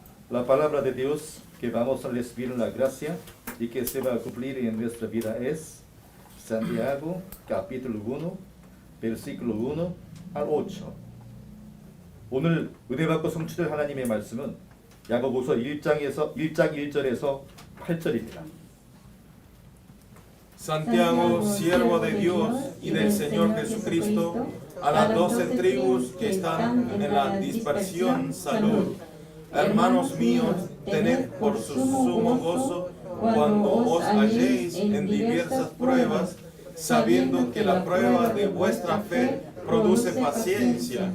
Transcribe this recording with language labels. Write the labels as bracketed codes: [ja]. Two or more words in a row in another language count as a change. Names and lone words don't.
[es] La palabra de Dios que vamos a recibir la gracia y que se va a cumplir en nuestra vida es Santiago capítulo 1 versículo 1 al 8. [ko] 오늘 은혜 받고 성취될 하나님의 말씀은 야고보서 1장 1절에서 8절입니다. [es] Santiago, siervo de Dios y del Señor Jesucristo, a las 12 tribus que están en la dispersión, salud. Hermanos míos, tened por su sumo gozo cuando os halléis en diversas pruebas, sabiendo que la prueba de vuestra fe produce paciencia.